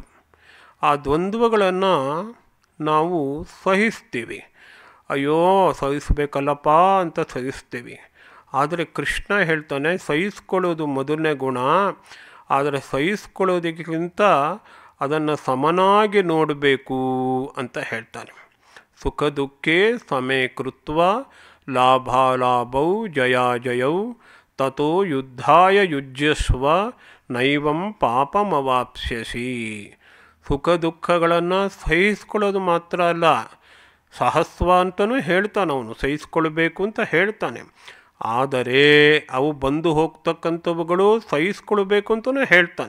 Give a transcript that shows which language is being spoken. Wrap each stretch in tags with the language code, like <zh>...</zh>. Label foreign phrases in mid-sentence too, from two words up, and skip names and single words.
<kn>ಆ ದ್ವಂದ್ವಗಳನ್ನು ನಾವು ಸಹಿಸ್ತೀವಿ. ಅಯ್ಯೋ ಸಹಿಸ್ಬೇಕಲ್ಲಪ್ಪ ಅಂತ ಸಹಿಸ್ತೀವಿ. ಆದರೆ ಕೃಷ್ಣ ಹೇಳ್ತಾನೆ, ಸಹಿಸ್ಕೊಳ್ಳೋದು ಮೊದಲನೇ ಗುಣ, ಆದರೆ ಸಹಿಸ್ಕೊಳ್ಳೋದಕ್ಕಿಂತ ಅದನ್ನು ಸಮನಾಗಿ ನೋಡಬೇಕು ಅಂತ ಹೇಳ್ತಾನೆ.</kn> <sa>ಸುಖ ದುಃಖೇ ಸಮೇ ಕೃತ್ವ ಲಾಭಾಲಾಭೌ ಜಯಾಜಯೌ ತಥೋ ಯುದ್ಧಾಯ ಯುಜ್ಯಸ್ವ ನೈವಂ ಪಾಪಮವಾಪ್ಸ್ಯಸಿ.</sa> <kn>ಸುಖ ದುಃಖಗಳನ್ನು ಸಹಿಸ್ಕೊಳ್ಳೋದು ಮಾತ್ರ ಅಲ್ಲ, ಸಹಸ್ವ ಅಂತಲೂ ಹೇಳ್ತಾನೆ ಅವನು, ಸಹಿಸ್ಕೊಳ್ಬೇಕು ಅಂತ ಹೇಳ್ತಾನೆ. ಆದರೆ ಅವು ಬಂದು ಹೋಗ್ತಕ್ಕಂಥವುಗಳು ಸಹಿಸ್ಕೊಳ್ಬೇಕು ಅಂತಲೂ ಹೇಳ್ತಾನೆ.</kn>